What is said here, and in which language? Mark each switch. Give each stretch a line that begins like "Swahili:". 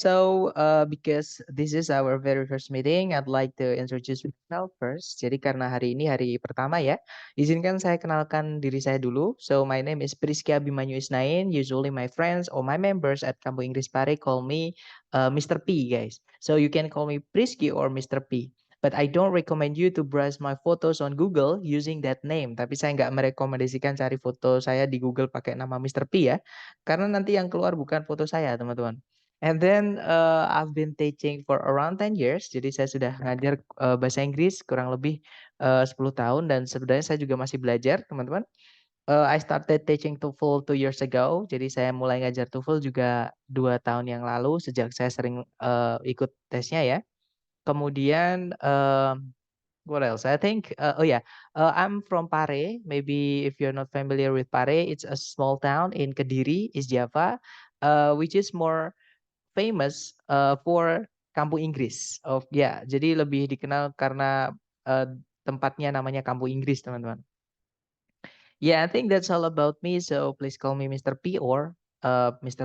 English: So, because this is our very first meeting, I'd like to introduce myself first.
Indonesian: Jadi karena hari ini hari pertama ya, izinkan saya kenalkan diri saya dulu.
English: So, my name is Priski Abimanyu Isnain. Usually my friends or my members at Kampung Inggris Pare call me Mr. P, guys. So, you can call me Priski or Mr. P. But I don't recommend you to browse my photos on Google using that name.
Indonesian: Tapi saya nggak merekomendasikan cari foto saya di Google pakai nama Mr. P ya. Karena nanti yang keluar bukan foto saya, teman-teman.
English: And then I've been teaching for around 10 years.
Indonesian: Jadi saya sudah ngajar bahasa Inggris kurang lebih 10 tahun dan sebenarnya saya juga masih belajar, teman-teman.
English: I started teaching TOEFL 2 years ago.
Indonesian: Jadi saya mulai ngajar TOEFL juga 2 tahun yang lalu sejak saya sering ikut tesnya ya. Kemudian
English: what else? I think I'm from Pare. Maybe if you're not familiar with Pare, it's a small town in Kediri, East Java, which is more famous, for Kampung Inggris.
Indonesian: Oh, ya, jadi lebih dikenal karena, tempatnya namanya Kampung Inggris, teman-teman.
English: Yeah, I think that's all about me, so please call me Mr. P or, Mr.